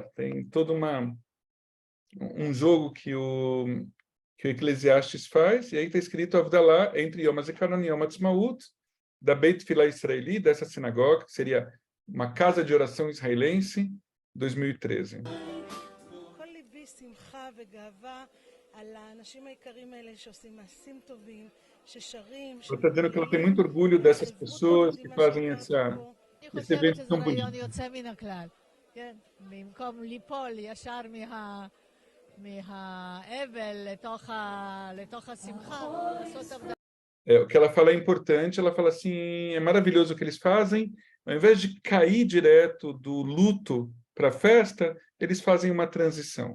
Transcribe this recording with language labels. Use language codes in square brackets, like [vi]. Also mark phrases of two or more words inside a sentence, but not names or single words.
[pt] Tem todo um jogo que o Eclesiastes faz, e aí está escrito Havdalah entre Yom HaZikaron e Yom HaTzmaut, da Beit Filah Israeli, dessa sinagoga, que seria uma casa de oração israelense, 2013. Ela está dizendo que ela tem muito orgulho dessas pessoas que fazem esse evento tão bonito. [he] במקום ליפול ישר מהאבל לתוך השמחה, לעשות עבודה. [pt] O que ela fala é importante, ela fala assim, é maravilhoso o que eles fazem, ao invés de cair direto do luto para a festa, eles fazem uma transição.